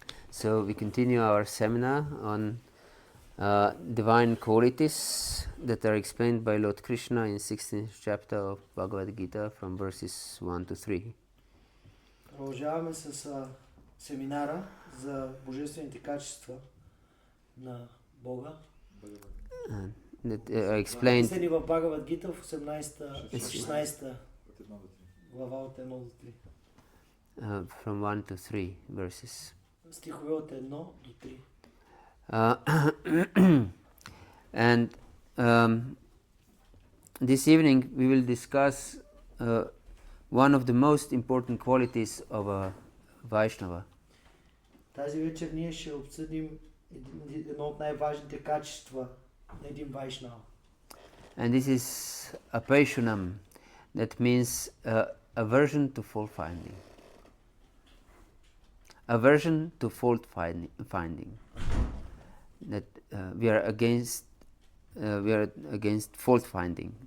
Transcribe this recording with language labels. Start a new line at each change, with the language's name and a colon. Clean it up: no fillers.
English: So we continue our seminar on divine qualities that are explained by Lord Krishna in 16th chapter of Bhagavad-gītā from verses 1 to 3.
Bulgarian: Продължаваме с семинара за божествените качества на Бога.
English: Explained
Bulgarian: Седи в Бхагавад-гītā в 16 глава от 1 до 3.
English: From 1 to 3 verses.
Bulgarian: Стихове от 1 до 3.
English: And this evening we will discuss one of the most important qualities of a Vaishnava.
Bulgarian: Тази вечер ние ще обсъдим едно от най-важните качества на един Вайшнава.
English: And this is Apeshanam, that means aversion to fault-finding. Aversion to fault-finding. That we are against fault-finding.